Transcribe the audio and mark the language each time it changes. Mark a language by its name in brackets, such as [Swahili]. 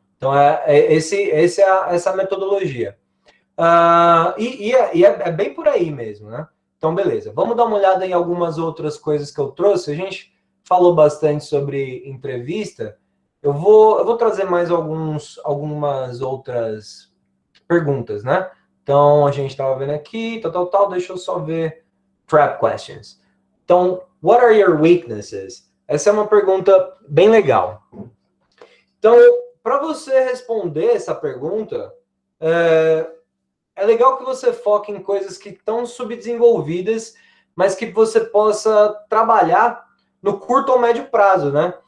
[Portuguese] Então, essa metodologia. É bem por aí mesmo, né? Então, beleza. Vamos dar uma olhada em algumas outras coisas que eu trouxe. A gente falou bastante sobre entrevista. Eu vou trazer mais algumas outras perguntas, né? Então, a gente estava vendo aqui, tal. Deixa eu só ver. [English] Trap questions. [Portuguese] Então, [English] what are your weaknesses? [Portuguese] Essa é uma pergunta bem legal. Então, para você responder essa pergunta, é legal que você foque em coisas que estão subdesenvolvidas, mas que você possa trabalhar no curto ou médio prazo, né?